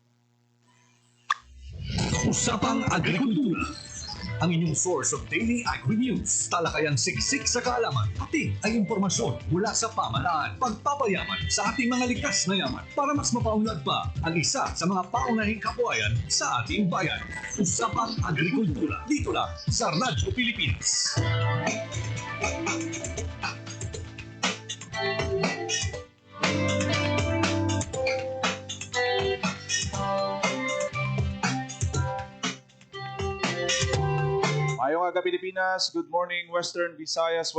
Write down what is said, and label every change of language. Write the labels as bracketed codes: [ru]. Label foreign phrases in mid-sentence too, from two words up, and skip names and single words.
[tl] Usapang Agrikultura, ang inyong [en] source of daily agri-news. [tl] Talakayang siksik sa kaalaman, pati ay impormasyon mula sa pamahalaan. Pagpapayaman sa ating mga likas na yaman para mas mapaunlad pa ang isa sa mga paunahing kabuhayan sa ating bayan. Usapang Agrikultura, dito lang sa Radyo Pilipinas. [hil] Mayong aga Pilipinas, [en] good morning Western Visayas.